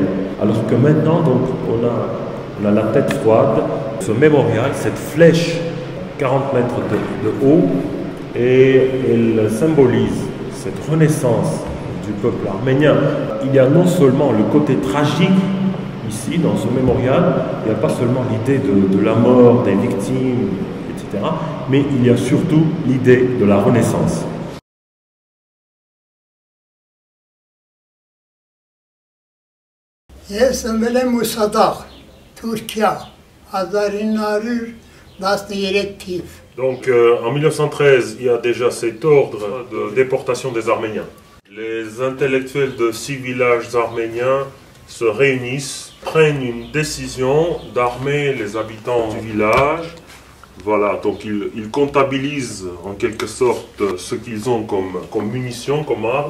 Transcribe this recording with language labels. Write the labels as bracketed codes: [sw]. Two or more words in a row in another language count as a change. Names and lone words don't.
[fr] Alors que maintenant, donc, on a la tête froide, ce mémorial, cette flèche, 40 mètres de haut, et elle symbolise cette renaissance du peuple arménien. Il y a non seulement le côté tragique ici, dans ce mémorial, il n'y a pas seulement l'idée de la mort, des victimes, etc., mais il y a surtout l'idée de la renaissance. [hy] Ես ըմել եմ Մուսադաղ, Թուրքիա, 1913 թիվ։ [fr] Donc en 1913, il y a déjà cet ordre de déportation des Arméniens. Les intellectuels de 6 villages arméniens se réunissent, prennent une décision d'armer les habitants du village. Voilà, donc ils comptabilisent en quelque sorte ce qu'ils ont comme munitions, comme armes.